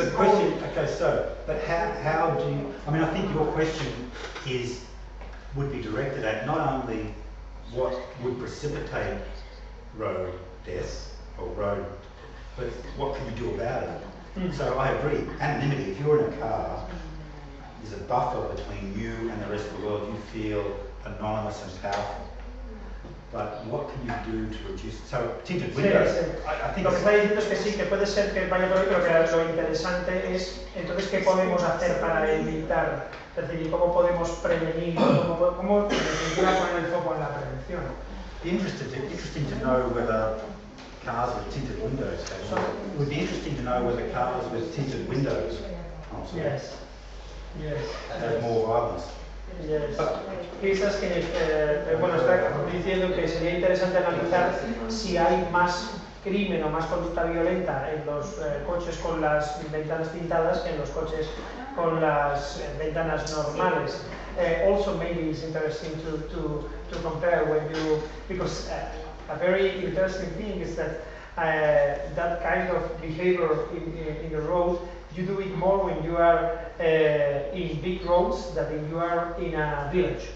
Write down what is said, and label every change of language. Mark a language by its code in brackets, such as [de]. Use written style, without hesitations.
[en] the question, but how do you, I think your question would be directed at not only what would precipitate road deaths or road, but what can you do about it? So I agree, anonymity, if you're in a car, there's a buffer between you and the rest of the world, you feel anonymous and powerful. But what can you do to reduce? So tinted windows. [es] Sí, sí. [en] I think [es] lo que está diciendo es que sí, que puede ser que vaya por ahí, pero que lo interesante es entonces qué podemos hacer para evitar, es decir, y cómo podemos prevenir, cómo en definitiva poner el foco en la prevención. [en] Interesting to know whether cars with tinted windows it would be interesting to know whether cars with tinted windows Yes. have more violence. Yes. He's asking if, [es] bueno, está diciendo que sería interesante analizar si hay más crimen o más conducta violenta en los coches con las ventanas tintadas que en los coches con las ventanas normales. [en] Also, maybe it's interesting to compare when you, because a very interesting thing is that that kind of behavior in the road, you do it more when you are in big roads than when you are in a village.